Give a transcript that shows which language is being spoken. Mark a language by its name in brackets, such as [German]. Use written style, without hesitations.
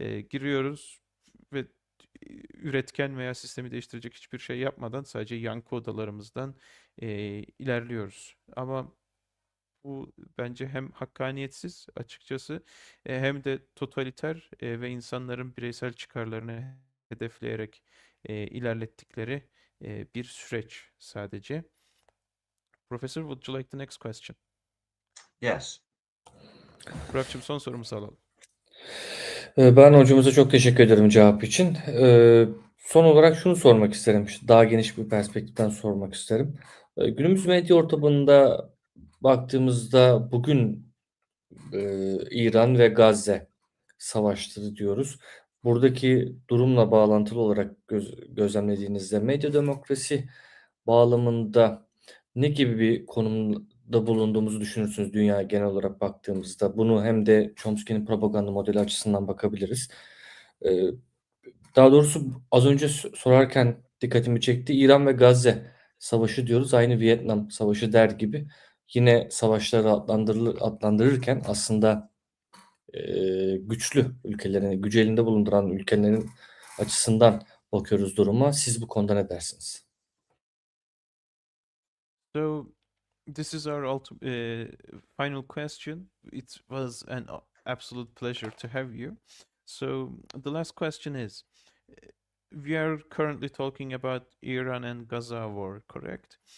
[Turkish] Giriyoruz ve üretken veya sistemi değiştirecek hiçbir şey yapmadan sadece yankı odalarımızdan ilerliyoruz. Ama bu bence hem hakkaniyetsiz açıkçası hem de totaliter ve insanların bireysel çıkarlarını hedefleyerek ilerlettikleri bir süreç sadece. [English] Professor, would you like the next question? Yes. [Turkish] Burak'cığım son sorumuzu alalım. Ben hocamıza çok teşekkür ederim cevap için. Son olarak şunu sormak isterim. Daha geniş bir perspektiften sormak isterim. Günümüz medya ortamında baktığımızda bugün İran ve Gazze savaşları diyoruz. Buradaki durumla bağlantılı olarak gözlemlediğinizde medya demokrasi bağlamında ne gibi bir konumda bulunduğumuzu düşünürsünüz dünya genel olarak baktığımızda? Bunu hem de Chomsky'nin propaganda modeli açısından bakabiliriz. Eee, Daha doğrusu az önce sorarken dikkatimi çekti. İran ve Gazze savaşı diyoruz. Aynı Vietnam Savaşı der gibi. Yine savaşları adlandırırken aslında güçlü ülkelerin, gücü elinde bulunduran ülkelerin açısından bakıyoruz duruma. Siz bu konuda ne dersiniz? [English] So this is our final question. It was an absolute pleasure to have you. So the last question is, we are currently talking about Iran and Gaza war, correct?